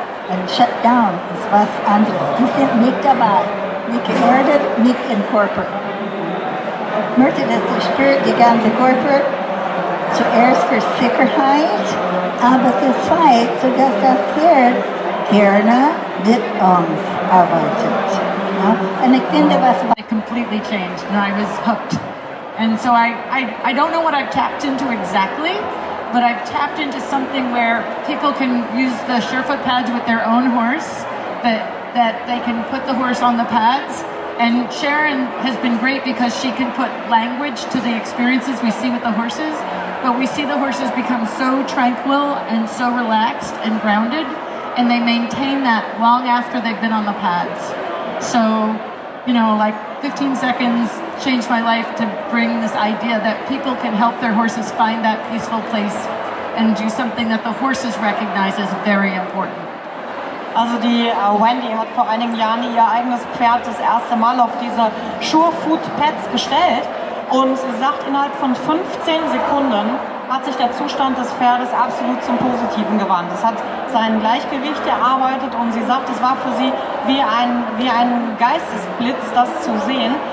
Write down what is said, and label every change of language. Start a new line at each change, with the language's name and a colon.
German: Und shut down ist was anderes. Die sind nicht dabei, nicht geerdet, nicht in Körper. Ich möchte, dass die spürt die ganze Körper zuerst für Sicherheit, aber für Zeit, sodass das Pferd gerne mit uns arbeitet. Ja? Und ich finde, was
English: It completely changed and I was hooked. And so I don't know what I've tapped into exactly, but I've tapped into something where people can use the Surefoot pads with their own horse, that they can put the horse on the pads. And Sharon has been great because she can put language to the experiences we see with the horses, but we see the horses become so tranquil and so relaxed and grounded, and they maintain that long after they've been on the pads. So, like 15 seconds changed my life to bring this idea that people can help their horses find that peaceful place and do something that the horses recognize as very important.
German: Also die Wendy hat vor einigen Jahren ihr eigenes Pferd das erste Mal auf diese Surefoot Pads gestellt und sie sagt, innerhalb von 15 Sekunden hat sich der Zustand des Pferdes absolut zum Positiven gewandt. Es hat sein Gleichgewicht erarbeitet und sie sagt, es war für sie wie ein Geistesblitz, das zu sehen.